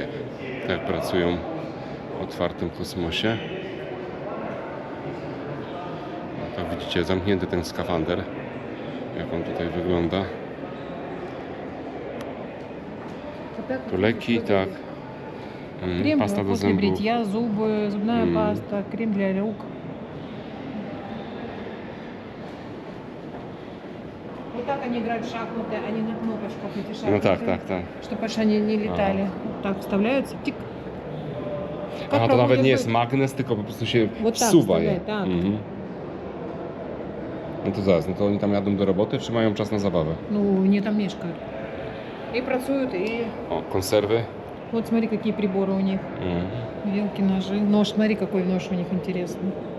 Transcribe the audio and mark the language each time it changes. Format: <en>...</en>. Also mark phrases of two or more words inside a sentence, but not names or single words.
<pl>Tak jak pracują w otwartym kosmosie. No, tak widzicie, zamknięty ten skafander. Jak on tutaj wygląda. Tu leki, tak.</pl> <ru>Крем</ru> <pl>Pasta do</pl> <ru>после</ru> <pl>zębów.</pl> <ru>бритья, зубы, зубная паста, крем для рук. Вот так они играют в шахматы, они на кнопочках эти шахматы.</ru> <pl>No tak, tak, tak.</pl> <ru>Чтобы аж они не летали. Так вставляются, тик. Как</ru> <pl>Aha, to nawet</pl> <ru>проводят</ru> <pl>nie jest</pl> <ru>бой.</ru> <pl>magnes, tylko po prostu się</pl> <ru>Вот так</ru> <pl>wsuwa je.</pl> <ru>вставляют,</ru> <pl>tak. No to zaraz, no to oni tam jadą do roboty, czy mają czas na zabawę?</pl> <ru>Ну, не там мешкают. И працуют, и</ru> <pl>O, konserwy.</pl> <ru>вот смотри, какие приборы у них. Вилки, ножи. Нож, смотри, какой нож у них интересный.</ru>